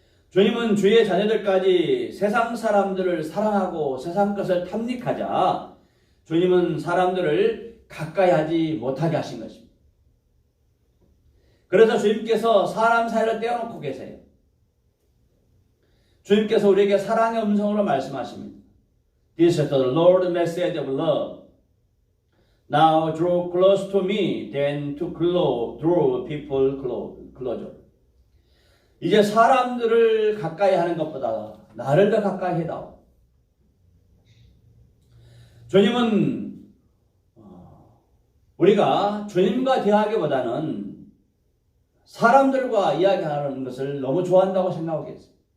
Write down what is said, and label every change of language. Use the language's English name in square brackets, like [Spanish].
[Korean] 주님은 주의 자녀들까지 세상 사람들을 사랑하고 세상 것을 탐닉하자 주님은 사람들을 가까이 하지 못하게 하신 것입니다. 그래서 주님께서 사람 사이를 떼어놓고 계세요. 주님께서 우리에게 사랑의 음성으로 말씀하십니다. [English] This is the Lord's message of love. Now draw close to me, then to draw people closer. [Korean] 이제 사람들을 가까이 하는 것보다 나를 더 가까이 해다오. 주님은 우리가 주님과 대화하기보다는 사람들과 이야기하는 것을 너무 좋아한다고 생각하고 계세요.